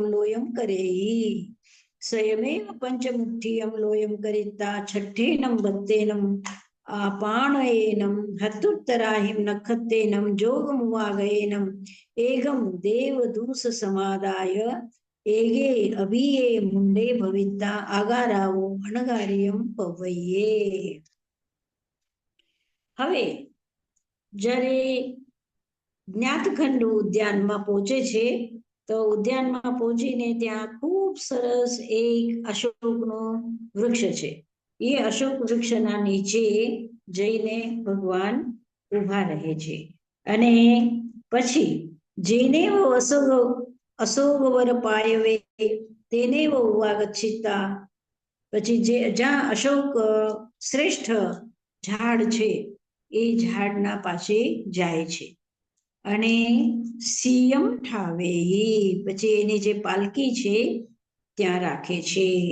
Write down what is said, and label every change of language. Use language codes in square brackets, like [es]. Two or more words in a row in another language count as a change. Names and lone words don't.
[pra] लोयम करेई स्वयमेव पंचमुठ्ठियम लोयम करिता छठ्ठेनम बत्तेनम पाणयेनम हत्तुत्तराहिम नखत्तेनम जोगमुवागयेनम एगम देवदूस समादाय एगे अभिये मुंडे भविता आगारावो अणगारियम पवये. [gu] હવે જ્યારે જ્ઞાતખંડ ઉદ્યાનમાં પહોંચે છે તો ઉદ્યાનમાં પહોંચીને ત્યાં ખૂબ સરસ એક અશોકનું વૃક્ષ છે. એ અશોક વૃક્ષના નીચે જઈને ભગવાન ઊભા રહે છે અને પછી [pra] જેને અશોકવર પાયવે તેને ઉવાગચ્છિતા, [gu] પછી જ્યાં અશોક શ્રેષ્ઠ ઝાડ છે એ ઝાડના પાસે જાય છે અને [pra] સિયમ ઠાવે, [gu] પછી એની જે પાલકી છે ત્યાં રાખે છે.